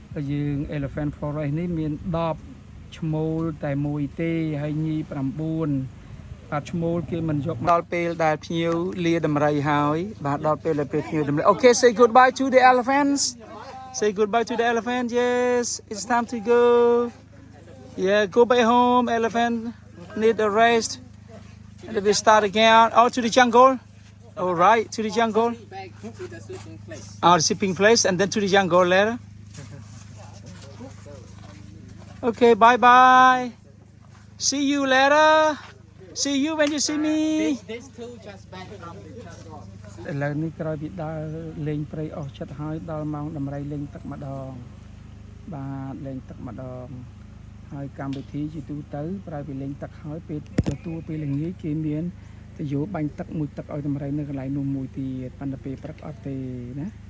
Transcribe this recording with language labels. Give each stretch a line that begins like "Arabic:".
Khmer: យើង Elephant Forest នេះមាន10ឈ្មោលតែមួយទេហើយញី9បាទឈ្មោលគេមិនយកដល់ពេលដែលភ្ញៀវលាតម្រៃហើយបាទដល់ពេលដែលភ្ញៀវតម្រៃ
English: Okay say goodbye to the elephants say goodbye to the elephant yes it's time to go yeah go back home elephant need a rest and then we start again out to the jungle all right to the jungle Back to the sleeping place. The sleeping place and then to the jungle later okay bye bye see you later see you when you see me These two just back from the jungle.
Khmer: ឥឡូវនេះក្រោយពីដើរលេងព្រៃអស់ចិត្តហើយដល់ម៉ោងតម្រៃលេងទឹកម្ដងបាទលេងទឹកម្ដងហើយកម្មវិធីជាទូទៅក្រោយពីលេងទឹកហើយពេលទទួលពេលល្ងាចគេមានទៅយកបាញ់ទឹកមួយទឹកឲ្យតម្រៃនៅកន្លែងនោះមួយទៀតប៉ុន្តែពេលព្រឹកអត់ទេណា